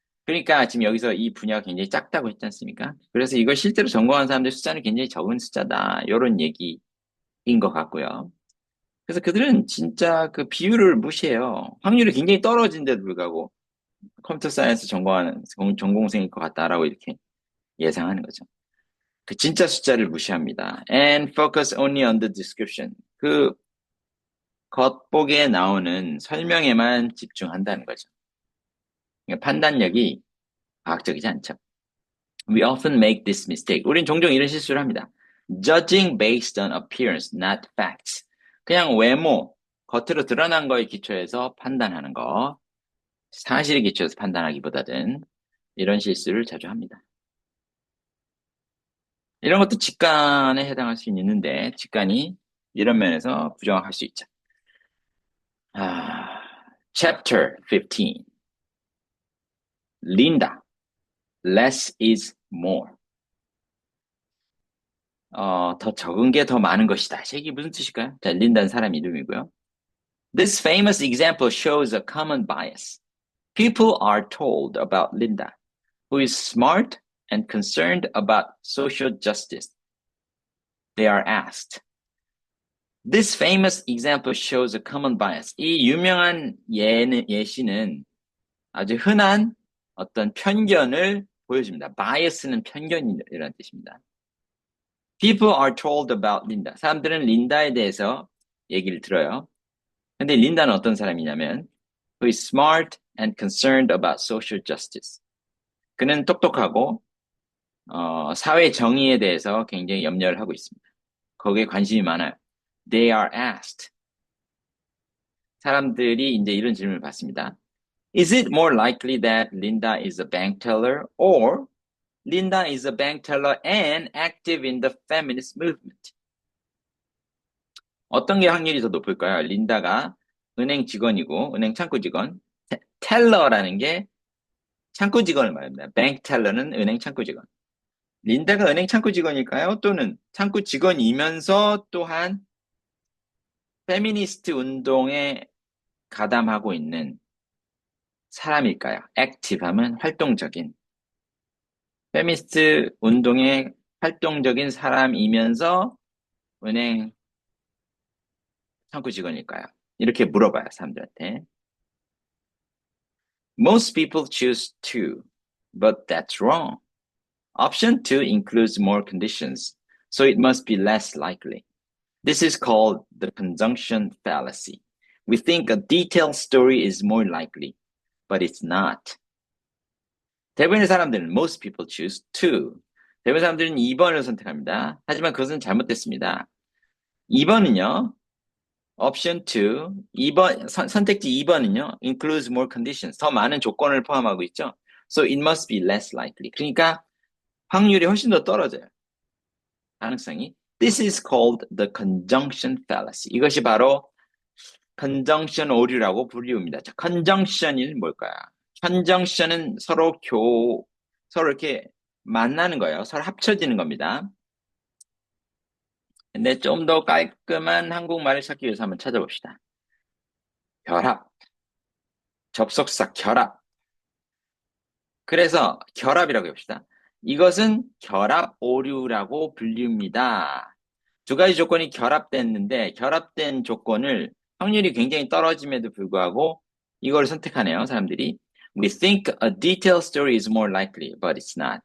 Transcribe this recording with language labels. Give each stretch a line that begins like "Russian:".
Korean: 그러니까 지금 여기서 이 분야가 굉장히 작다고 했지 않습니까? 그래서 이걸 실제로 전공한 사람들 숫자는 굉장히 적은 숫자다. 이런 얘기인 것 같고요. 그래서 그들은 진짜 그 비율을 무시해요. 확률이 굉장히 떨어진데도 불구하고 컴퓨터 사이언스 전공하는 전공생일 것 같다라고 이렇게 예상하는 거죠. 그 진짜 숫자를 무시합니다.
English: And focus only on the description.
Korean: 그 겉보기에 나오는 설명에만 집중한다는 거죠. 그러니까 판단력이 과학적이지 않죠.
English: We often make this mistake.
Korean: 우린 종종 이런 실수를 합니다.
English: Judging based on appearance, not facts.
Korean: 그냥 외모, 겉으로 드러난 거에 기초해서 판단하는 거. 사실에 기초해서 판단하기보다는 이런 실수를 자주 합니다. 이런 것도 직관에 해당할 수 있는데 직관이 이런 면에서 부정할 수 있죠.
English: Chapter 15. Linda. Less is more.
Korean: 더 적은 게 더 많은 것이다. 이게 무슨 뜻일까요? 자, 린다는 사람 이름이고요.
English: This famous example shows a common bias. People are told about Linda, who is smart and concerned about social justice. They are asked. This famous example shows a common bias.
Korean: 이 유명한 예시는 아주 흔한 어떤 편견을 보여줍니다. bias는 편견이라는 뜻입니다.
English: People are told about Linda.
Korean: 사람들은 린다에 대해서 얘기를 들어요. 근데 린다는 어떤 사람이냐면
English: who is smart and concerned about social justice.
Korean: 그는 똑똑하고 사회 정의에 대해서 굉장히 염려를 하고 있습니다. 거기에 관심이 많아요.
English: They are asked.
Korean: 사람들이 이제 이런 질문을 받습니다.
English: Is it more likely that Linda is a bank teller or Linda is a bank teller and active in the feminist movement?
Korean: 어떤 게 확률이 더 높을까요? 린다가 은행 직원이고 은행 창구 직원, 텔러라는 게 창구 직원을 말합니다. bank teller는 은행 창구 직원. 린다가 은행 창구 직원일까요? 또는 창구 직원이면서 또한 페미니스트 운동에 가담하고 있는 사람일까요? active 하면 활동적인. 페미니스트 운동에 활동적인 사람이면서 은행 창구 직원일까요? 이렇게 물어봐요, 사람들한테.
English: Most people choose 2, but that's wrong. Option 2 includes more conditions, so it must be less likely. This is called the conjunction fallacy. We think a detailed story is more likely, but it's not.
Korean: 대부분의 사람들은
English: most people choose 2.
Korean: 대부분의 사람들은 2번을 선택합니다. 하지만 그것은 잘못됐습니다. 2번은요. option 2, 2번 선택지 2번은요.
English: includes more conditions.
Korean: 더 많은 조건을 포함하고 있죠.
English: So it must be less likely.
Korean: 그러니까 확률이 훨씬 더 떨어져요. 가능성이.
English: This is called the conjunction fallacy.
Korean: 이것이 바로 conjunction 오류라고 불리웁니다. 자, conjunction이 뭘까요? conjunction은 서로 이렇게 만나는 거예요. 서로 합쳐지는 겁니다. 근데 좀 더 깔끔한 한국말을 찾기 위해서 한번 찾아봅시다. 결합, 접속사 결합. 그래서 결합이라고 해봅시다. 이것은 결합 오류라고 불립니다. 두 가지 조건이 결합됐는데 결합된 조건을 확률이 굉장히 떨어짐에도 불구하고 이걸 선택하네요, 사람들이.
English: We think a detailed story is more likely, but it's not.